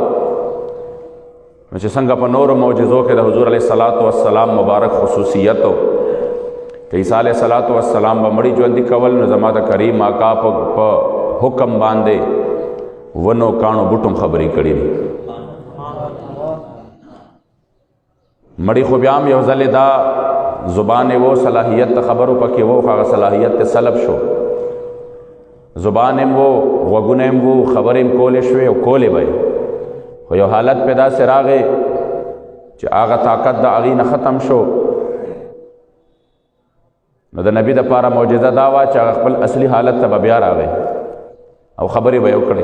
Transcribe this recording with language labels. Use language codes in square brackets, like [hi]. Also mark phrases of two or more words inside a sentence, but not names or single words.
[ps] نو چې څنګه په نورو معجزو کې د حضور علیه السلام مبارک خصوصیت و که عیسی علیه السلام به مړي ژوندي کول نو زما د کریم آقا په حکم باندې ونو کاڼو بوټم خبرې کړي دي. مړي خو بیا هم یو ځلې دا زبان وہ صلاحیت خبرو پکې وہ هغه صلاحیت سلب شو. زبان وہ غوږونه وہ خبرې کولې شوې او کولې به خو یو حالت پیدا سه راغې چې هغه طاقت د هغې نه ختم شو. نو د نبي دپاره معجزه دا وه چې هغه خپل اصلي حالت ته به بیا راغی او خبرې به یې وکړې.